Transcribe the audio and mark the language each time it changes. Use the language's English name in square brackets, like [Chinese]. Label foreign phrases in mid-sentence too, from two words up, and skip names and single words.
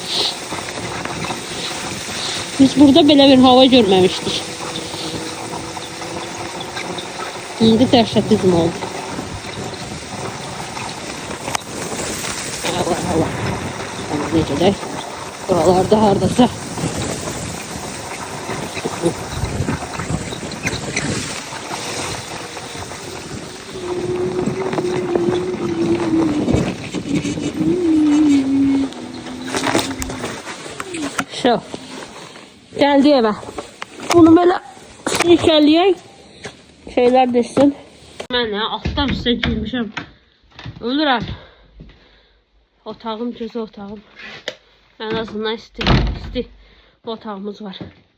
[Azerbaijani] Biz burada belə bir hava görməmişdik. İndi dəhşətizm oldu. Allah Allah. Necə də? Buralarda hardasa. [Turkish] Şu. Geldi eve. Bunu böyle silkeleyeyim. Şeyler düşsün. Ben ya alttan üstə giymişim. Ölürəm. [Azerbaijani] Otağım gözü otağım. [Turkish] En azından [Azerbaijani] isti otağımız var.